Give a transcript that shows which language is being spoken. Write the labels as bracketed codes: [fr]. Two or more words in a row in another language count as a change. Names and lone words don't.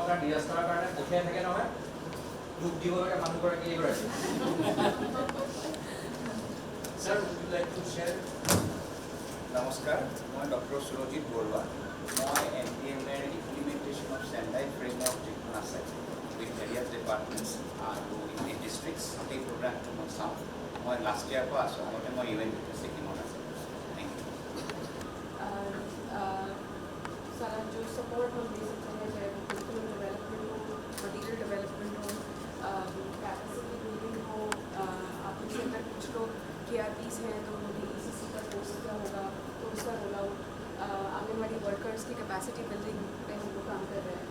[as] কাৰণে ডিৰাজ কৰাৰ কাৰণে পঠিয়াই থাকে নহয়, দুখ দিব লাগে মানুহগৰাকী এগৰাকী। [en] Sir, would you like to share [as] নমস্কাৰ, মই ডক্টৰ সুৰজিৎ বৰুৱা। মই MPMৰ [en] implementation of standard framework [as] যিখন আছে [en] with various departments [as] আৰু [en] in districts, [as] সেই প্ৰগ্ৰামটো মই চাওঁ। মই [en] last year [as] পৰা আছোঁ, আগতে মই UNDP ছিকিমত আছোঁ। [en] thank you. [hi] सारा जो सपोर्ट हम दे सकते हैं, चाहे वो [en] curriculum development [hi] हो, [en] material development [hi] हो, [en] capacity building [hi] हो, आप मुझसे अगर कुछ लोग KRPs हैं तो उन्होंने ECC का कोर्स किया होगा तो उसका [en] roll out, [hi] आंगनवाड़ी वर्कर्स की [en] capacity building [hi] पे हम लोग काम कर रहे हैं।